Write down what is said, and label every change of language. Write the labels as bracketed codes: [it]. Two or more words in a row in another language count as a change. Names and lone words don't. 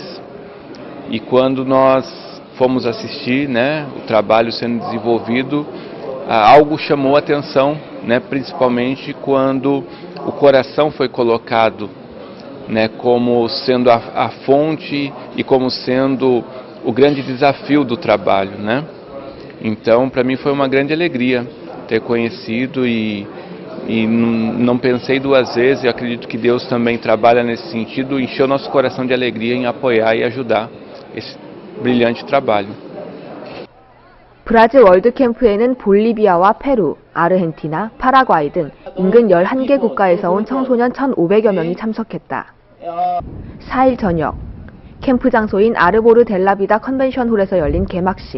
[pt] E quando nós fomos assistir, né, o trabalho sendo desenvolvido, algo chamou a atenção, né, principalmente quando o coração foi colocado, né, como sendo a fonte e como sendo o grande desafio do trabalho, né? Então, para mim foi uma grande alegria ter conhecido e não pensei duas vezes. Eu acredito que Deus também trabalha nesse sentido, encheu nosso coração de alegria em apoiar e ajudar esse brilhante trabalho. [ko] 브라질 월드캠프에는 볼리비아와 페루, 아르헨티나, 파라과이 등 인근 11개 국가에서 온 청소년 1,500여 명이 참석했다. 4일 저녁, 캠프 장소인 아르보르 델라비다 컨벤션홀에서 열린 개막식.